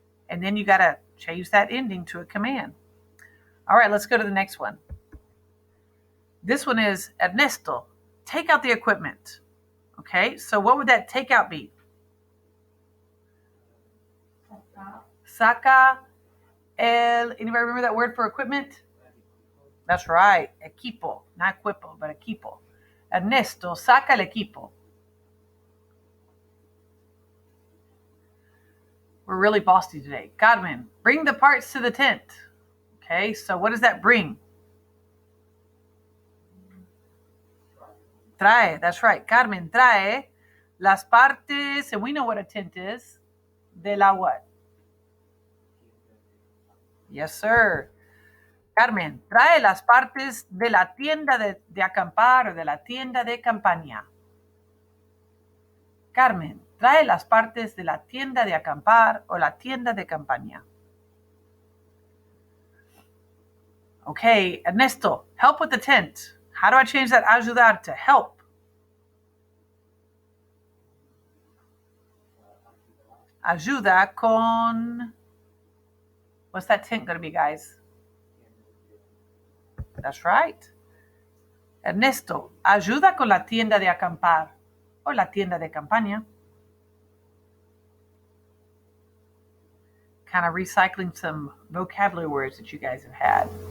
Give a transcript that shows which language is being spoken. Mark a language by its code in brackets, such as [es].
[en] And then you got to change that ending to a command. All right, let's go to the next one. This one is, Ernesto, take out the equipment. Okay, so what would that take out be? [es] Saca [en] anybody remember that word for equipment? That's right, equipo, not equipo, but equipo. [es] Ernesto, saca el equipo. [en] We're really bossy today. Carmen, bring the parts to the tent. Okay, so what does that bring? [es] Trae, [en] that's right. Carmen, [es] trae las partes, [en] and we know what a tent is, [es] de la [en] what? Yes, sir. [es] Carmen, trae las partes de la tienda de acampar o de la tienda de campaña. Carmen, trae las partes de la tienda de acampar o la tienda de campaña. [en] Okay, Ernesto, help with the tent. How do I change that ayudar to help? [es] Ayuda con, [en] what's that tent going to be, guys? That's right. [es] Ernesto, ayuda con la tienda de acampar o la tienda de campaña. [en] Kind of recycling some vocabulary words that you guys have had.